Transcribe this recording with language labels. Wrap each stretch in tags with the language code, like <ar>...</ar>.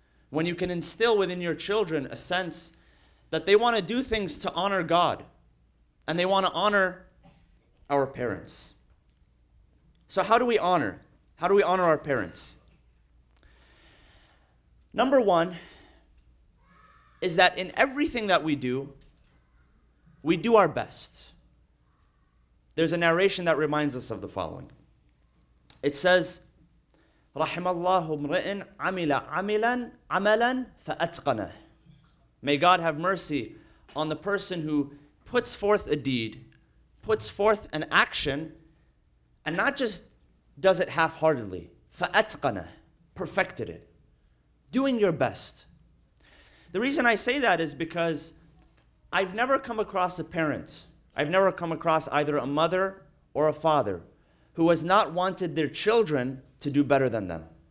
<en>When you can instill within your children a sense that they want to do things to honor God, and they want to honor our parents. So how do we honor? How do we honor our parents? Number one is that in everything that we do our best. There's a narration that reminds us of the following. It says,</en> <ar>رحم الله امرئ عمل عملا فأتقنه.</ar> <en>May God have mercy on the person who puts forth a deed, puts forth an action, and not just does it half-heartedly.</en> <ar>فأتقنه,</ar> <en>perfected it. Doing your best. The reason I say that is because I've never come across a parent, I've never come across either a mother or a father who has not wanted their children to do better than them.</en>